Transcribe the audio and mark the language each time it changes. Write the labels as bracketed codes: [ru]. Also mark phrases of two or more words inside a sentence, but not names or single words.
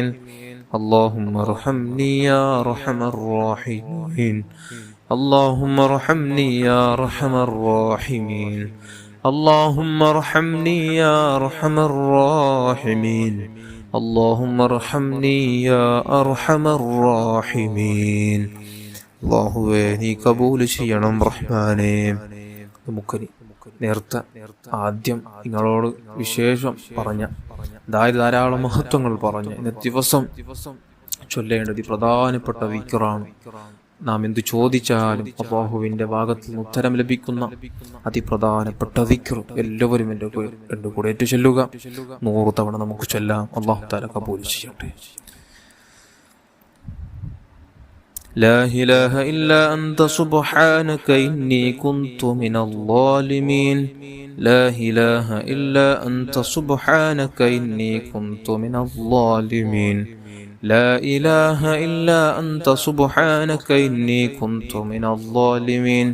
[ar] اللهم ارحمني يا أرحم الراحمين. اللهم ارحمني يا أرحم الراحمين. اللهم ارحمني يا أرحم الراحمين. اللهم ارحمني يا أرحم الراحمين. [ml] അല്ലാഹുവേ നീ കബൂൽ ചെയ്യണം റഹ്മാനേ. നമുക്കനി നേരത്തെ ആദ്യം നിങ്ങളോട് വിശേഷം പറഞ്ഞ ധാരാളം മഹത്വങ്ങൾ പറഞ്ഞ ഇന്ന് ദിവസം ചൊല്ലേണ്ടത് പ്രധാനപ്പെട്ട ദിക്റാണ്. നാം എന്തു ചോദിച്ചാലും അല്ലാഹുവിന്റെ ഭാഗത്ത് നിന്ന് ഉത്തരം ലഭിക്കുന്ന അതിപ്രധാനപ്പെട്ട ദിക്ർ എല്ലാവരും എൻ്റെ കൂടെ ഏറ്റു ചൊല്ലുക. 100 തവണ നമുക്ക് ചൊല്ലാം. [ar] الله تعالى [ml] കബൂൽ ചെയ്യട്ടെ. [ar] لا إله إلا أنت سبحانك إني كنت من الظالمين. لا إله إلا أنت سبحانك إني كنت من الظالمين. لا إله إلا أنت سبحانك إني كنت من الظالمين.